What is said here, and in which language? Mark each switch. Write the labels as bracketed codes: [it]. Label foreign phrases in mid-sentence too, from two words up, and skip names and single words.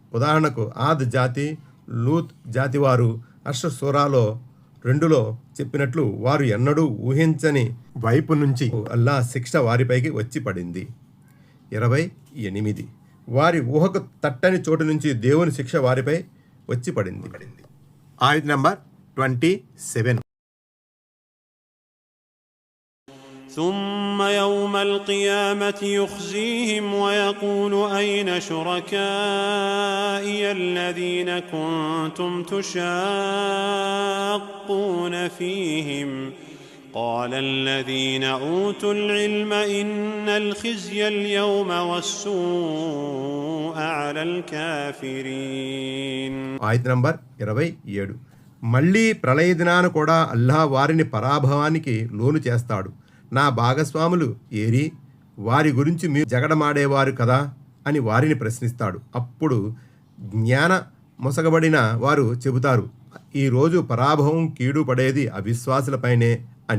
[te] ఉదాహరణకు ఆద్ జాతి, లూత్ జాతి వారు అష్ సూరాలో 2లో చెప్పినట్లు వారు ఎన్నడూ ఊహించని వైపు నుంచి అల్లా శిక్ష వారిపైకి వచ్చి పడింది. 28 వారి ఊహకు తట్టని చోటు నుంచి దేవుని శిక్ష వారిపై వచ్చి పడింది. ఆయత్ నంబర్ 27. [ar] ثم يوم القيامة يخزيهم ويقول أين شركائي الذين كنتم تشاقون فيهم قال الذين أوتوا العلم إن الخزي اليوم والسوء على الكافرين. [te] ఆయత్ నంబర్ 27. మళ్ళీ ప్రళయ దినాన కూడా అల్లాహ్ వారిని పరాభవానికి లోను చేస్తాడు. నా భాగస్వాములు ఏరి, వారి గురించి మీరు జగడమాడేవారు కదా అని వారిని ప్రశ్నిస్తాడు. అప్పుడు జ్ఞాన మొసగబడిన వారు చెబుతారు, ఈరోజు పరాభవం కీడు పడేది అవిశ్వాసులపైనే అని.